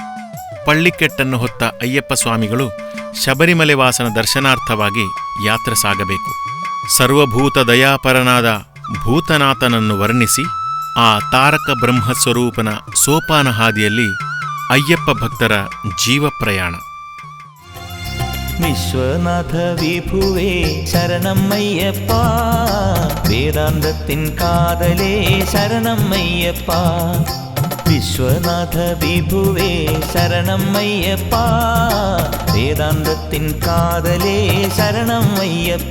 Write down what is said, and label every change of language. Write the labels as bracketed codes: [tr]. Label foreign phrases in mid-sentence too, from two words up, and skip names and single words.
[kn] ಪಳ್ಳಿಕೆಟ್ಟನ್ನು ಹೊತ್ತ ಅಯ್ಯಪ್ಪ ಸ್ವಾಮಿಗಳು ಶಬರಿಮಲೆ ವಾಸನ ದರ್ಶನಾರ್ಥವಾಗಿ ಯಾತ್ರೆ ಸಾಗಬೇಕು. ಸರ್ವಭೂತ ದಯಾಪರನಾದ ಭೂತನಾಥನನ್ನು ವರ್ಣಿಸಿ ಆ ತಾರಕ ಬ್ರಹ್ಮಸ್ವರೂಪನ ಸೋಪಾನ ಹಾದಿಯಲ್ಲಿ ಅಯ್ಯಪ್ಪ ಭಕ್ತರ ಜೀವ ಪ್ರಯಾಣ. [ml] വിശ്വനാഥ വിഭുവേ ശരണമയ്യപ്പ, വേദാന്തത്തിൻ കാതലേ ശരണമയ്യപ്പ. വിശ്വനാഥ വിഭുവേ ശരണമയ്യപ്പ, വേദാന്തത്തിൻ കാതലേ ശരണമയ്യപ്പ.